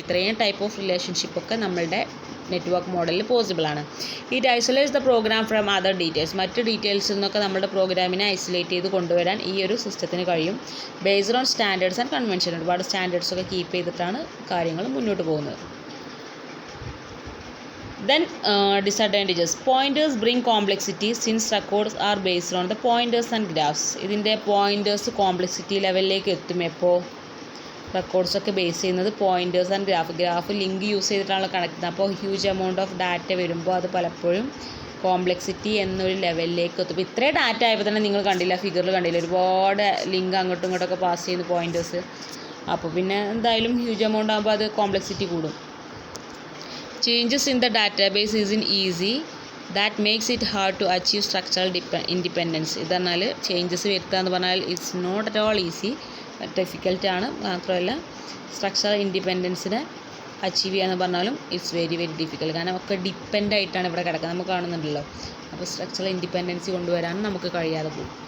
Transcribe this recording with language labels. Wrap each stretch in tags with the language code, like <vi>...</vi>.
<ml>ഇത്രയും type of റിലേഷൻഷിപ്പൊക്കെ നമ്മളുടെ network മോഡലിൽ പോസിബിളാണ്.</ml> <en>It isolates the program from other details.</en> <ml>മറ്റ് ഡീറ്റെയിൽസിൽ നിന്നൊക്കെ നമ്മുടെ പ്രോഗ്രാമിനെ ഐസൊലേറ്റ് ചെയ്ത് കൊണ്ടുവരാൻ ഈ ഒരു സിസ്റ്റത്തിന് കഴിയും.</ml> <en>Based on standards and convention.</en> <ml>ഒരുപാട് സ്റ്റാൻഡേർഡ്സൊക്കെ കീപ്പ് ചെയ്തിട്ടാണ് കാര്യങ്ങൾ മുന്നോട്ട് പോകുന്നത്.</ml> <en>Then disadvantages. Pointers bring complexity since records are based on the pointers and graphs.</en> <ml>ഇതിൻ്റെ പോയിൻറ്റേഴ്സ് കോംപ്ലക്സിറ്റി ലെവലിലേക്ക് എത്തും എപ്പോൾ റെക്കോർഡ്സൊക്കെ ബേസ് ചെയ്യുന്നത് pointers and graph link use ചെയ്തിട്ടാണ് കണക്ട് ചെയ്യുന്നത്. അപ്പോൾ ഹ്യൂജ് എമൗണ്ട് ഓഫ് ഡാറ്റ വരുമ്പോൾ അത് പലപ്പോഴും കോംപ്ലക്സിറ്റി എന്നൊരു ലെവലിലേക്ക് എത്തും. ഇപ്പോൾ ഇത്രയും ഡാറ്റ ആയപ്പോൾ തന്നെ നിങ്ങൾ കണ്ടില്ല, ഫിഗറിൽ കണ്ടില്ല, ഒരുപാട് ലിങ്ക് അങ്ങോട്ടും ഇങ്ങോട്ടൊക്കെ പാസ് ചെയ്യുന്ന പോയിൻറ്റേഴ്സ്. അപ്പോൾ പിന്നെ എന്തായാലും ഹ്യൂജ് എമൗണ്ട് ആകുമ്പോൾ അത് കോംപ്ലക്സിറ്റി കൂടും.</ml> <en>Changes in the database isn't easy. That makes it hard to achieve structural independence.</en> <ml>ഇതെന്നാൽ changes വരുത്തുക എന്ന് പറഞ്ഞാൽ it's not at all easy, ഡിഫിക്കൽട്ടാണ്. മാത്രമല്ല സ്ട്രക്ചറൽ ഇൻഡിപെൻഡൻസിനെ അച്ചീവ് ചെയ്യുക എന്ന് പറഞ്ഞാലും ഇറ്റ്സ് വെരി വെരി ഡിഫിക്കൽട്ട്. കാരണം ഒക്കെ ഡിപ്പെൻഡ് ആയിട്ടാണ് ഇവിടെ കിടക്കുന്നത്, നമുക്ക് കാണുന്നുണ്ടല്ലോ. അപ്പോൾ സ്ട്രക്ചറൽ ഇൻഡിപെൻഡൻസി കൊണ്ടുവരാനും നമുക്ക് കഴിയാതെ പോകും.</ml>